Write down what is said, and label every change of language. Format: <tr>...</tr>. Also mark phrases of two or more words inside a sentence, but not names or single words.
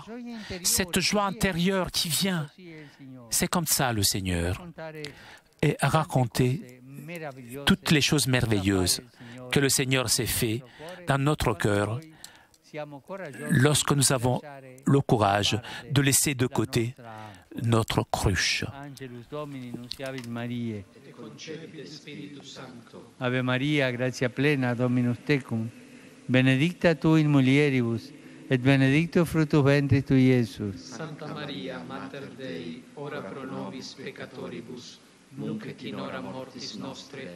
<fr>Cette joie intérieure qui vient. C'est comme ça le Seigneur. Et raconter toutes les choses merveilleuses que le Seigneur s'est fait dans notre cœur lorsque nous avons le courage de laisser de côté notre cruche.</fr> <la>Ave Maria, gratia plena, Dominus tecum, benedicta tu in mulieribus, et benedictus fructus ventris tui, Iesus. Santa Maria, Mater Dei, ora pro nobis peccatoribus, nunc et in hora mortis nostre.</la>